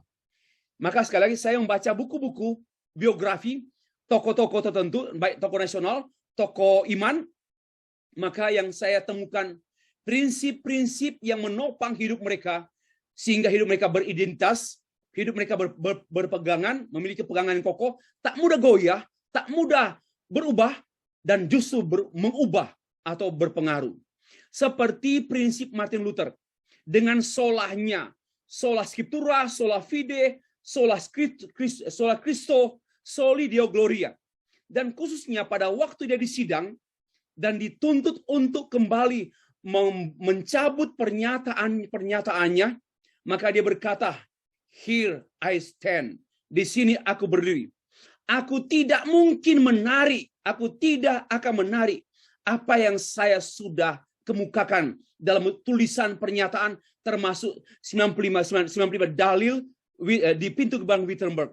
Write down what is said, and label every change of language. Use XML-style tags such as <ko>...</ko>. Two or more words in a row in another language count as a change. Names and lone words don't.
<id>Maka sekali lagi saya membaca buku-buku biografi tokoh-tokoh tertentu, baik tokoh nasional, tokoh iman, maka yang saya temukan prinsip-prinsip yang menopang hidup mereka, sehingga hidup mereka beridentitas, hidup mereka berpegangan, memiliki pegangan yang kokoh, tak mudah goyah, tak mudah berubah, dan justru mengubah atau berpengaruh. Seperti prinsip Martin Luther, dengan solahnya,</id> <la>sola scriptura, sola fide, sola Christo, soli Deo Gloria.</la> <id>Dan khususnya pada waktu dia disidang dan dituntut untuk kembali mencabut pernyataannya, maka dia berkata,</id> <en>"Here I stand."</en> <id>Di sini aku berdiri. Aku tidak mungkin menarik, aku tidak akan menarik apa yang saya sudah kemukakan dalam tulisan pernyataan termasuk 95 dalil di pintu gerbang Wittenberg.</id>